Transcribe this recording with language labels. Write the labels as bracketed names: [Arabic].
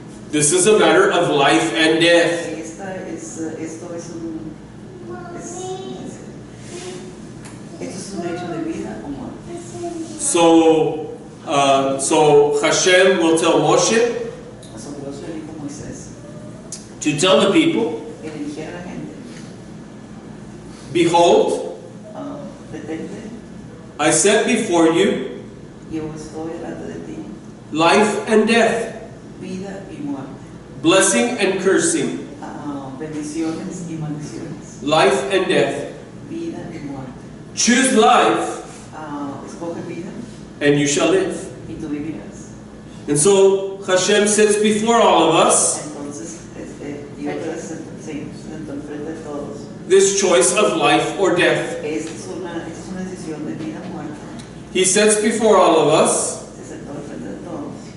[English] This is a matter of life and death. [Spanish] Esto es un hecho de vida o muerte. [English] So Hashem will tell Moshe [Spanish] Dios le dijo a Moisés [English] to tell the people, [Spanish] que le dijera a la gente, [English] behold, [Spanish] detente, [English] I set before you [Spanish] yo estoy delante de ti, [English] life and death, [Spanish] vida y muerte, [English] blessing and cursing, [Spanish] bendiciones y maldiciones, [English] life and death. [Spanish] vida y muerte. [English] Choose life [Spanish] Escoge vida [English] and you shall live. [Spanish] y tú vivirás. [English] And so Hashem sits before all of us [Spanish] Entonces, Dios presenta enfrente de todos. [English] this choice of life or death. [Spanish] Esta es una decisión de vida o muerte. [English] He sets before all of us [Spanish] Se sentó enfrente de todos.